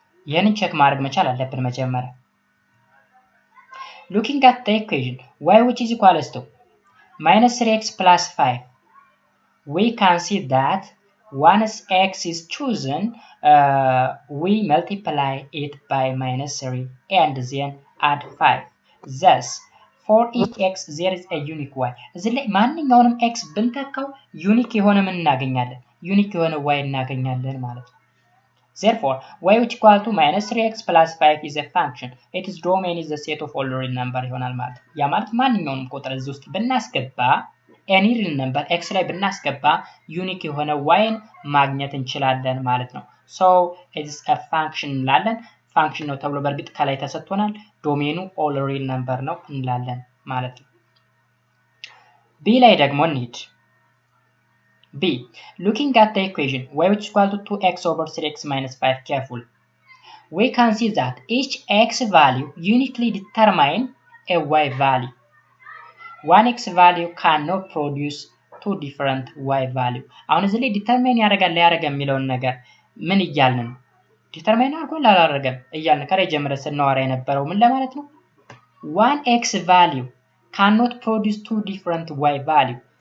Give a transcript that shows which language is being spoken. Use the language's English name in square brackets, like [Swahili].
[Amharic] ይህንን ቼክ ማድረግ መቻል አለብን መጀመሪያ። [English] Looking at the equation y which is equals to minus 3x plus 5, we can see that once x is chosen, we multiply it by minus 3 and then add 5. Thus, for each x there is a unique y. [Amharic] እዚህ ላይ ማንኛውንም x ብንተካው ዩኒክ የሆነ ምን እናገኛለን? ዩኒክ የሆነ y እናገኛለን ማለት ነው። [English] Therefore, y which equal to minus 3x plus 5 is a function. Its domain is the set of all real number [Amharic] ይሆናል ማለት ነው። ያ ማለት ማንኛውንም ቁጥር እዚህ ውስጥ ብናስገባ [English] any real number [Amharic] x ላይ ብናስገባ ዩኒክ የሆነ yን ማግኘት እንችላለን ማለት ነው። [English] so it is a function [Amharic] እንላለን። ፋንክሽን ነው ተብሎ በእርግጥ ከላይ ተሰጥቶናል። ዶሜኑ [English] all real number [Amharic] ነው እንላለን ማለት ነው። b ላይ ደግሞ እንሂድ። [English] b looking at the equation y which is equal to 2x over 3x minus 5 careful, we can see that each x value uniquely determine a y value. one x value cannot produce two different y value. [Amharic] አሁን እዚህ ላይ ዲተርማይን ያደርጋል የሚለውን ነገር ምን እያልን ነው? ዲተርማይን አድርጎ አላደረገም እያልን ከላይ ጀምረን ስናወራ የነበረው ምን ለማለት ነው? [English] one x value cannot produce two different y value.